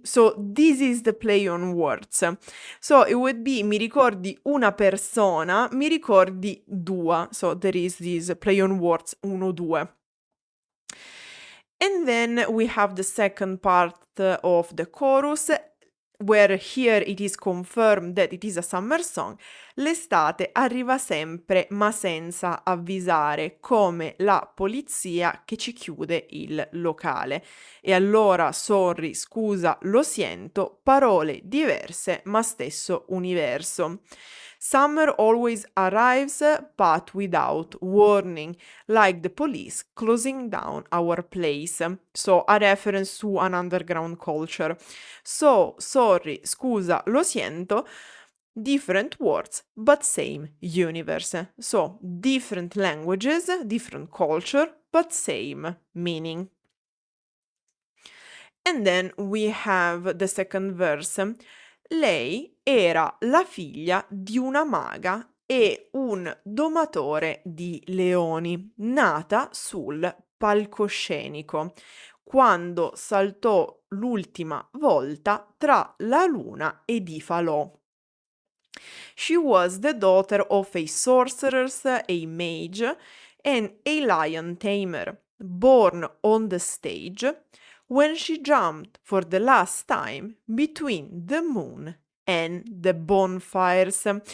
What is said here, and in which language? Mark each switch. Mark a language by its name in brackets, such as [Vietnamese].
[English] So this is the play on words. So it would be [Italian] mi ricordi una persona, mi ricordi dua. [English] So there is this play on words, [Italian] uno, due. [English] And then we have the second part of the chorus. where here it is confirmed that it is a summer song, [Italian] l'estate arriva sempre ma senza avvisare, come la polizia che ci chiude il locale. E allora, [English] sorry, [Italian] scusa, [Spanish] lo siento, [Italian] parole diverse ma stesso universo. [English] Summer always arrives but without warning, like the police closing down our place. So, a reference to an underground culture. So, sorry, [Italian] scusa, [Spanish] lo siento, [English] different words, but same universe. So, different languages, different culture, but same meaning. And then we have the second verse. [Italian] Lei era la figlia di una maga e un domatore di leoni, nata sul palcoscenico, quando saltò l'ultima volta tra la luna ed i falò. [English] She was the daughter of a sorceress, a mage, and a lion tamer, born on the stage when she jumped for the last time between the moon and the bonfires.